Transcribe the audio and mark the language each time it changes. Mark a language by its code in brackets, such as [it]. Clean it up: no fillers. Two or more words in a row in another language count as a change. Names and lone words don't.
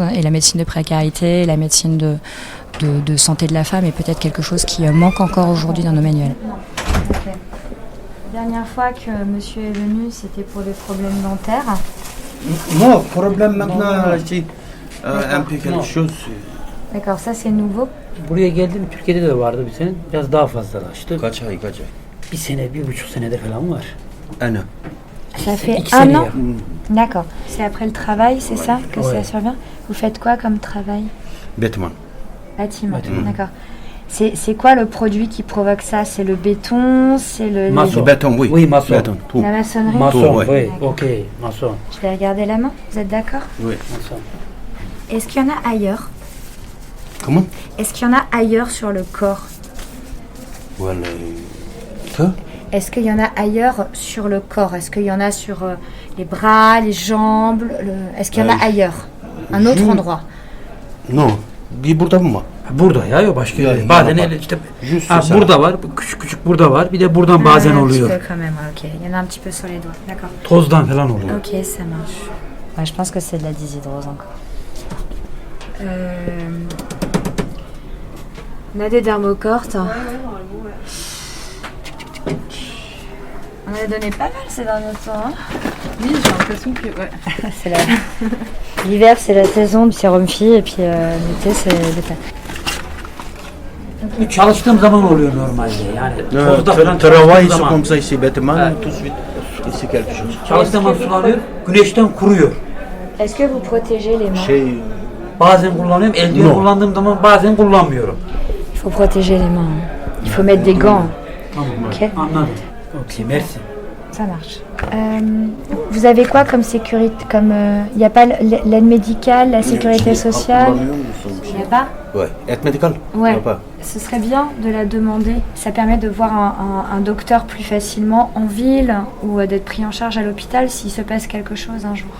[fr] Et la médecine de précarité, la médecine de santé de la femme est peut-être quelque chose qui manque encore aujourd'hui dans nos manuels. Okay. La dernière fois que monsieur est venu, c'était pour des problèmes dentaires. Non, problème maintenant, c'est un peu quelque chose. D'accord, ça c'est nouveau. [tr] Buraya geldim, Türkiye'de de vardı bir sene. Biraz daha fazlalaştı. Kaç ay? Bir sene, 1,5 senede falan var. [fr] Un an. Ça fait un an. D'accord. C'est après le travail, c'est ça que ça survient. Vous faites quoi comme travail? Bâtiment. Bâtiment, d'accord. C'est quoi le produit qui provoque ça? C'est le béton, c'est le... Maçon. Béton, oui. Oui, maçon. Béton, tout. La maçonnerie? Maçon, Tout, oui. Ok, maçon. Je vais regarder la main, vous êtes d'accord? Oui. Maçon. Est-ce qu'il y en a ailleurs? Comment? Est-ce qu'il y en a ailleurs sur le corps? Voilà. Quoi? Est-ce qu'il y en a ailleurs sur le corps? Est-ce qu'il y en a sur les bras, les jambes? Est-ce qu'il y en a ailleurs? Un autre endroit? Non. [tr] Bir burada mı var? Burada ya, başka Yani bazen bak, işte [fr] just ça. [tr] burada var, küçük burada var. Bir de buradan bazen [fr] un [tr] oluyor. [fr] petit peu quand même, ok. Il y en a un petit peu sur les doigts, d'accord. [tr] Tozdan falan oluyor. [fr] Ok, ça marche. Ouais, je pense que c'est de la dyshydrose encore. On a des dermocortes. Ouais, normalement, ouais. On en a donné pas mal ces derniers temps. Hein. Oui, j'ai l'impression que... Ouais. L'hiver, c'est la saison du sérum fille, et puis l'été, c'est l'été. [tr] Çalıştığım zaman oluyor normalde. Yani tozda falan [fr] Travail, [tr] çalıştığım [fr] c'est [tr] zaman. [fr] comme ça ici, bêtement, Ouais. tout de suite, ici quelque chose. [tr] Çalıştığım zaman sulanıyor, güneşten kuruyor. [fr] Est-ce que vous protégez les mains? Chez... [tr] Bazen kullanıyorum, eldiven No. kullandığım zaman bazen kullanmıyorum. [fr] Il faut protéger les mains. Il faut mettre des gants. [tr] Tamam, [fr] Ok. [tr] anladım. [fr] Ok, merci. Ça marche. Vous avez quoi comme sécurité? Comme il n'y a pas l'aide médicale, la sécurité sociale? Il n'y a pas? Ouais, aide médicale? Ouais. Il y a pas. Ce serait bien de la demander. Ça permet de voir un docteur plus facilement en ville ou d'être pris en charge à l'hôpital s'il se passe quelque chose un jour.